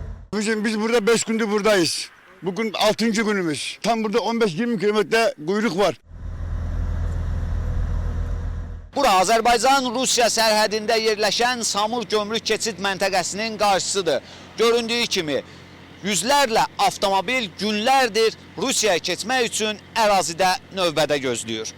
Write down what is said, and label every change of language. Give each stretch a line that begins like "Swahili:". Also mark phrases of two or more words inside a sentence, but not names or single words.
Turkish: Biz burada 5 gündür buradayız. Bugün 6. günümüz. Tam burada 15-20 kilometre kuyruk var.
Azerbaijani: Bura Azərbaycan-Rusiya sərhədində yerləşən Samur gömrük keçid məntəqəsinin qarşısıdır. Göründüyü kimi yüzlərlə avtomobil günlərdir Rusiyaya keçmək üçün ərazidə növbədə gözləyir.